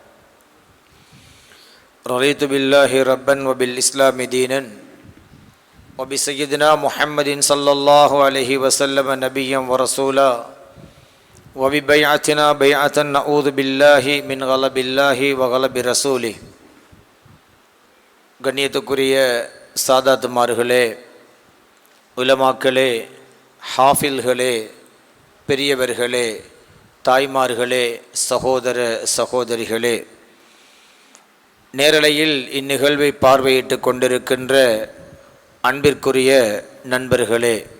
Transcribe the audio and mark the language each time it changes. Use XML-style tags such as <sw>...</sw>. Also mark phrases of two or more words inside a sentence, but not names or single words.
<ar>رضيت بالله ربا وبالإسلام دينا وبسيدنا محمد صلى الله عليه وسلم نبيا ورسولا وببيعتنا بيعة نعوذ بالله من غلب الله وغلب رسوله</ar> <ta>கண்ணியத்துக்குரிய சாதாத்துமார்களே, உலமாக்களே, ஹாஃபில்களே, பெரியவர்களே, தாய்மார்களே, சகோதர சகோதரிகளே, நேரலையில் இந்நிகழ்வை பார்வையிட்டு கொண்டிருக்கின்ற அன்பிற்குரிய நண்பர்களே,</ta>